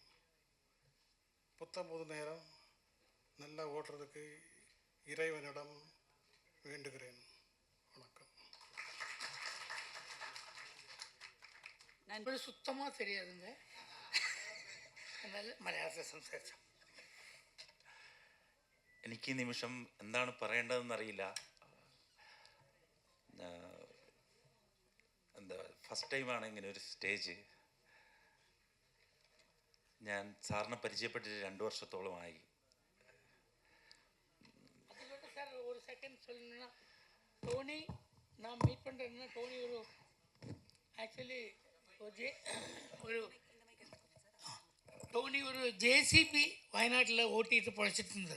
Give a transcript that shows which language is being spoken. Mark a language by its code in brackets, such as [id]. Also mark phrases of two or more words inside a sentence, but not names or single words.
[ta] புத்தம் புது நேரம் நல்லா ஓட்டுறதுக்கு இறைவனிடம் வேண்டுகிறேன். வணக்கம். நண்பர்கள் சுத்தமாக தெரியாதுங்க, அதனால் [ml] മലയാളത്തിൽ സംസാരിച്ചു. എനിക്ക് ഈ നിമിഷം എന്താണ് പറയേണ്ടതെന്നറിയില്ല. എന്താ ഫസ്റ്റ് ടൈമാണ് ഇങ്ങനെ ഒരു സ്റ്റേജ്. ഞാൻ സാറിനെ പരിചയപ്പെട്ടിട്ട് 2 വർഷത്തോളമായി. [ta] அதுக்கு சார் ஒரு செகண்ட் சொல்லணும்னா, டோனி நான் மீட் பண்ணுறேன்னா, டோனி ஒரு ஆக்சுவலி ஒரு டோனி ஒரு ஜேசிபி வயநாட்டில் ஓட்டிகிட்டு பொழைச்சிட்டு இருந்தார்.